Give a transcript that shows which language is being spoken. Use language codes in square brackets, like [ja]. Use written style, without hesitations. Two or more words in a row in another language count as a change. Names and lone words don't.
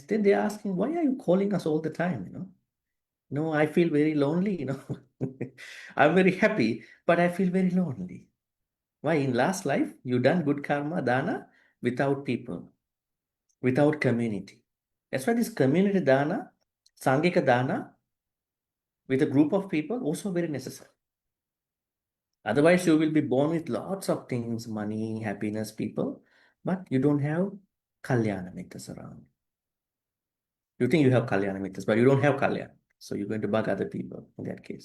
[en] Then they're asking, why are you calling us all the time, No, I feel very lonely, I'm very happy, but I feel very lonely. Why? In last life, you done good karma, dana, without people, without community. That's why this community dana, [pi] sangika dana, [en] with a group of people, also very necessary. Otherwise, you will be born with lots of things, money, happiness, people, but you don't have [pi] kalyana mittas [en] around. You think you have [pi] kalyana mittas, [en] but you don't have kalyana. So you're going to bug other people in that case.